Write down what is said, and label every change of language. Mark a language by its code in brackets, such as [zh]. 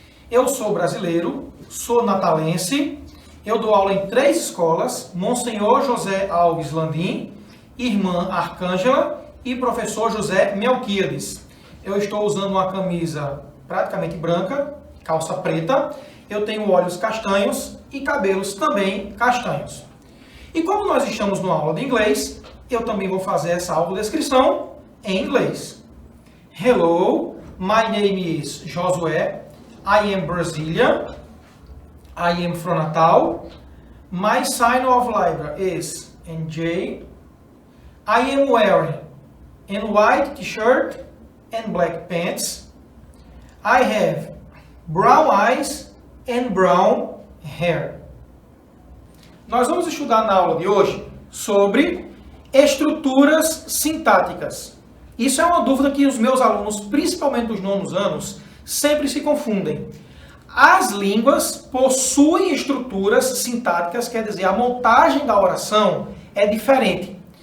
[pt] Eu sou brasileiro, sou natalense, eu dou aula em 3 escolas, Monsenhor José Alves Landim, Irmã Arcângela e Professor José Melquíades. Eu estou usando uma camisa praticamente branca, calça preta, eu tenho olhos castanhos e cabelos também castanhos. E como nós estamos numa aula de inglês, eu também vou fazer essa audiodescrição em inglês. [en] Hello, my name is Josué, I am Brazilian, I am from Natal, my sign of Libra is NJ, I am wearing a white t-shirt and black pants. I have brown eyes and brown hair. [pt] Nós vamos estudar na aula de hoje sobre estruturas sintáticas. Isso é uma dúvida que os meus alunos, principalmente dos nonos anos, sempre se confundem. As línguas possuem estruturas sintáticas, quer dizer, a montagem da oração é diferente.